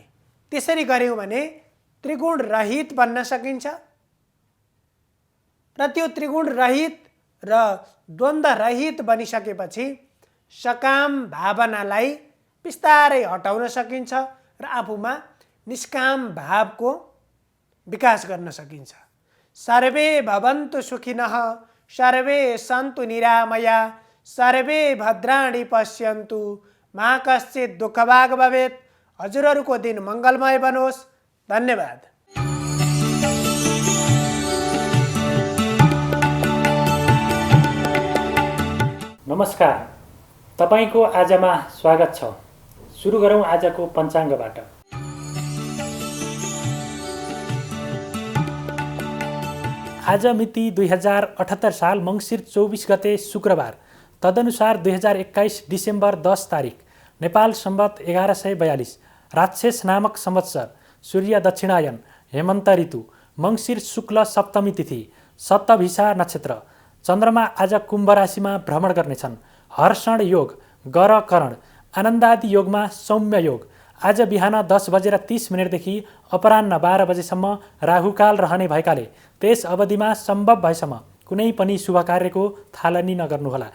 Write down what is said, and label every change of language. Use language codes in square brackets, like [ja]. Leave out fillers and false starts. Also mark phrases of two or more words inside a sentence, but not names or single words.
[ne] त्यसरी गर्यौँ भने त्रिगुण रहित बन्न सकिन्छ र त्यो त्रिगुण रहित र द्वन्द्व रहित बनिसकेपछि सकाम भावनालाई बिस्तारै हटाउन सकिन्छ र आफूमा निष्काम भावको विकास गर्न सकिन्छ। [sa] सर्वे भवन्तु सुखिनः, सर्वे सन्तु निरामया, सर्वे भद्राणि पश्यन्तु, मा कश्चित् दुःखभाग् भवेत्। [ne] हजुरहरूको दिन मङ्गलमय बनोस्। धन्यवाद। नमस्कार, तपाईको आजमा स्वागत छ। सुरु गरौँ आजको पञ्चाङ्गबाट। आज मिति 2078 साल मङ्सिर 24 गते शुक्रबार, तदनुसार 2021 डिसेम्बर 10 तारिक, नेपाल सम्वत 1142, राक्षस नामक संवत्सर, सूर्य दक्षिणायन, हेमन्त ऋतु, मङ्सिर शुक्ल सप्तमी तिथि, शतभिषा नक्षत्र। चन्द्रमा आज कुम्भ राशिमा भ्रमण गर्नेछन्। हर्षण योग, गर करण, आनन्दादि योगमा सौम्य योग। आज बिहान 10:30 देखि अपराह्न 12 बजेसम्म राहुकाल रहने भएकाले त्यस अवधिमा सम्भव भएसम्म कुनै पनि शुभ कार्यको थालनी नगर्नुहोला।